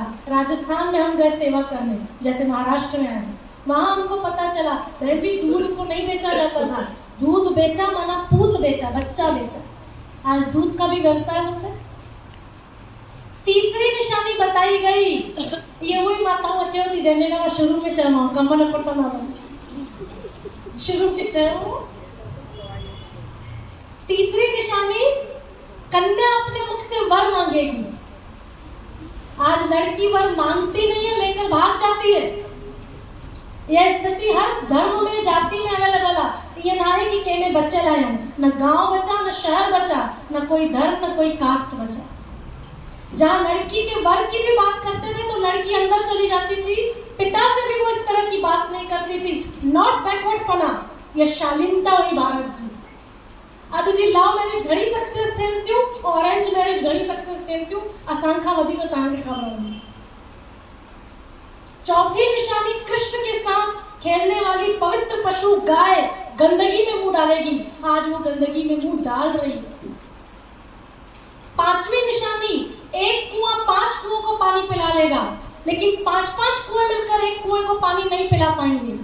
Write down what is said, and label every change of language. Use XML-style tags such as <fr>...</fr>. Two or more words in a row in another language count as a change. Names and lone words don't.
<hi>राजस्थान में हम गए सेवा करने, जैसे महाराष्ट्र में आए, वहां हमको पता चला बहन जी दूध को नहीं बेचा जाता था, दूध बेचा माना पूत बेचा, बच्चा बेचा। आज दूध का भी व्यवसाय होता है। तीसरी निशानी बताई गई, ये वही माताओं</hi> <sd>अचे थी जंहिंजे शुरू में चयो कम न कुटंदा, शुरू में चयो।</sd> <hi>तीसरी निशानी, कन्या अपने मुख से वर मांगेगी। आज लड़की वर मांगती नहीं है, लेकर भाग जाती है। यह स्थिति हर धर्म में, जाति में अवेलेबल है। ये ना है कि के में बच्चे लाए हों, न गांव बचा, न शहर बचा, न कोई धर्म, न कोई कास्ट बचा। जहां लड़की के वर की भी बात करते थे तो लड़की अंदर चली जाती थी, पिता से भी वो इस तरह की बात नहीं करती थी।</hi> <en>not backward</en> <hi>पना, ये शालीनता हुई भारत जी।</hi> <sd>अॼु जी</sd> <en>love marriage</en> <sd>घणी सक्सेस थियनि थियूं,</sd> <en>orange marriage</en> <sd>घणी सक्सेस थियनि थियूं, असां खां वधीक तव्हांखे ख़बर हूंदी।</sd> <hi>चौथी निशानी, कृष्ण के साथ खेलने वाली पवित्र पशु गाय गंदगी में मुंह डालेगी। आज वो गंदगी में मुंह डाल रही है। पांचवी निशानी, एक कुआं 5 कुओं को पानी पिला लेगा, लेकिन 5-5 कुएं मिलकर एक कुएं को पानी नहीं पिला पाएंगे।</hi>